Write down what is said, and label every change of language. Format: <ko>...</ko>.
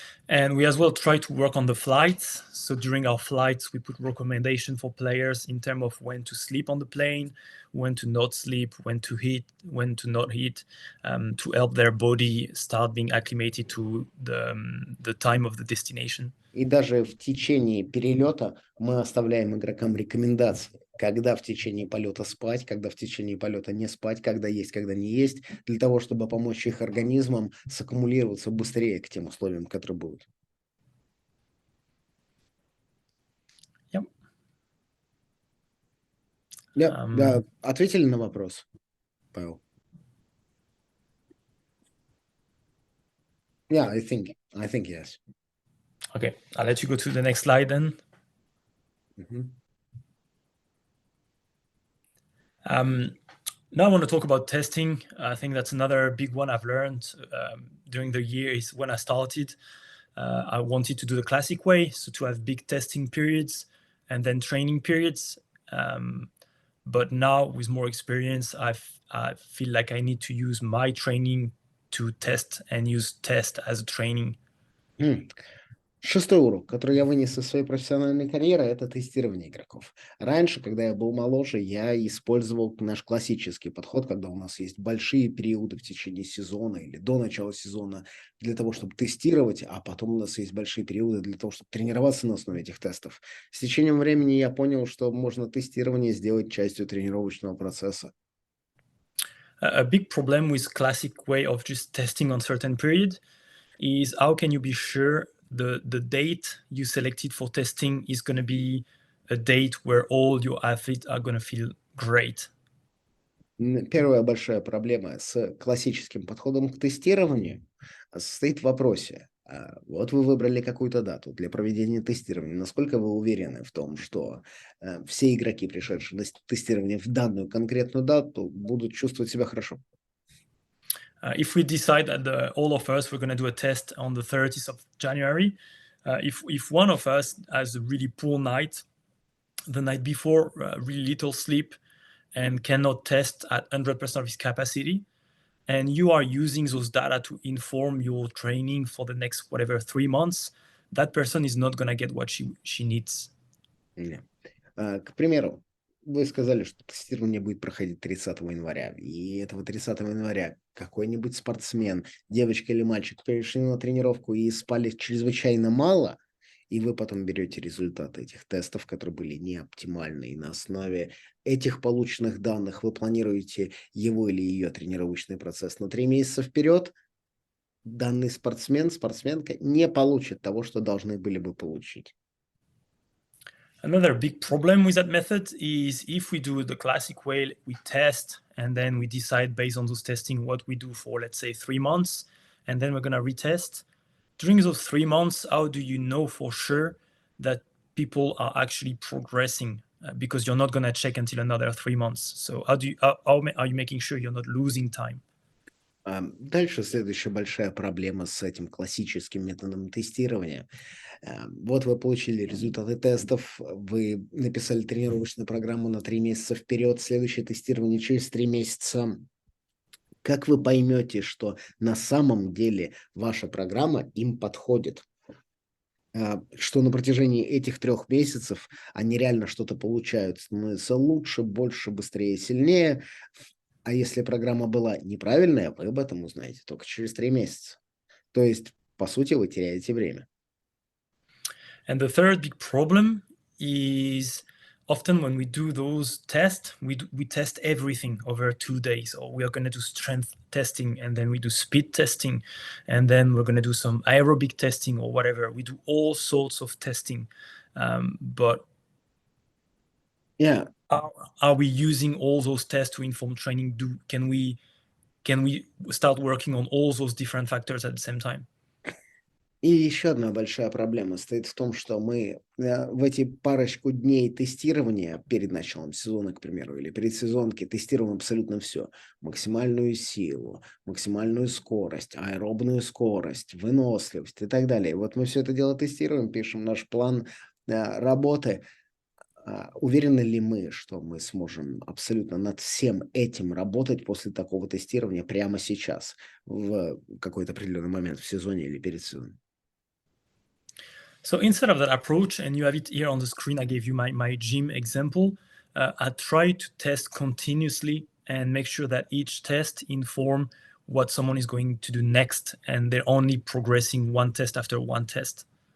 <en>And we as well try to work on the flights. So during our flights, we put recommendation for players in terms of when to sleep on the plane, when to not sleep, when to eat, when to not eat, to help their body start being acclimated to the time of the destination.</en> <ru>И даже в течение перелета мы оставляем игрокам рекомендации, когда в течение полета спать, когда в течение полета не спать, когда есть, когда не есть, для того, чтобы помочь их организмам саккумулироваться быстрее к тем условиям, которые будут.</ru> <en>Yep.</en> <ru>Да, ответили на вопрос, Павел?</ru> <en>Yeah, I think yes. Okay, I'll let you go to the next slide then. Now I want to talk about testing. I think that's another big one I've learned during the year is when I started. I wanted to do the classic way, so to have big testing periods and then training periods. But now with more experience, I feel like I need to use my training to test and use test as a training.</en> <ru>Шестой урок, который я вынес из своей профессиональной карьеры, это тестирование игроков. Раньше, когда я был моложе, я использовал наш классический подход, когда у нас есть большие периоды в течение сезона или до начала сезона для того, чтобы тестировать, а потом у нас есть большие периоды для того, чтобы тренироваться на основе этих тестов. С течением времени я понял, что можно тестирование сделать частью тренировочного процесса.</ru> <en>A big problem with classic way of just testing on certain period is how can you be sure the date you selected for testing is going to be a date where all your athletes are going to feel great.</en> <ru>Первая большая проблема с классическим подходом к тестированию состоит в вопросе. Вот вы выбрали какую-то дату для проведения тестирования. Насколько вы уверены в том, что все игроки, пришедшие на тестирование в данную конкретную дату, будут чувствовать себя хорошо?</ru> <en>If we decide that all of us we're going to do a test on the 30th of January, if one of us has a really poor night, the night before, really little sleep, and cannot test at 100% of his capacity, and you are using those data to inform your training for the next 3 months, that person is not going to get what she needs.</en> <ru>К примеру, вы сказали, что тестирование будет проходить 30 января, и этого 30 января какой-нибудь спортсмен, девочка или мальчик, пришли на тренировку и спали чрезвычайно мало, и вы потом берете результаты этих тестов, которые были не оптимальны, и на основе этих полученных данных вы планируете его или ее тренировочный процесс на 3 месяца вперед, данный спортсмен, спортсменка не получит того, что должны были бы получить.</ru> <en>Another big problem with that method is if we do the classic way, we test and then we decide based on those testing what we do for, let's say, 3 months, and then we're going to retest. During those 3 months, how do you know for sure that people are actually progressing? Because you're not going to check until another 3 months. So how are you making sure you're not losing time?</en> <ru>Дальше следующая большая проблема с этим классическим методом тестирования. Вот вы получили результаты тестов, вы написали тренировочную программу на 3 месяца вперед, следующее тестирование через 3 месяца. Как вы поймете, что на самом деле ваша программа им подходит? Что на протяжении этих 3 месяцев они реально что-то получают, становятся лучше, больше, быстрее, сильнее. А если программа была неправильная, вы об этом узнаете только через 3 месяца. То есть, по сути, вы теряете время.</ru> <en>And the third big problem is often when we do those tests, we test everything over 2 days, or we are going to do strength testing, and then we do speed testing, and then we're going to do some aerobic testing or whatever. We do all sorts of testing. But Yeah. are we using all those tests to inform training? Can we start working on all those different factors at the same time?</en> <ru>И еще одна большая проблема стоит в том, что мы в эти парочку дней тестирования перед началом сезона, к примеру, или предсезонки тестируем абсолютно все. Максимальную силу, максимальную скорость, аэробную скорость, выносливость и так далее. Вот мы все это дело тестируем, пишем наш план работы. Уверены ли мы, что мы сможем абсолютно над всем этим работать после такого тестирования прямо сейчас, в какой-то определенный момент в сезоне или перед сезоном?</ru> <en>So instead of that approach, and you have it here on the screen, I gave you my gym example. I try to test continuously and make sure that each test inform what someone is going to do next, and they're only progressing one test after one test.</en>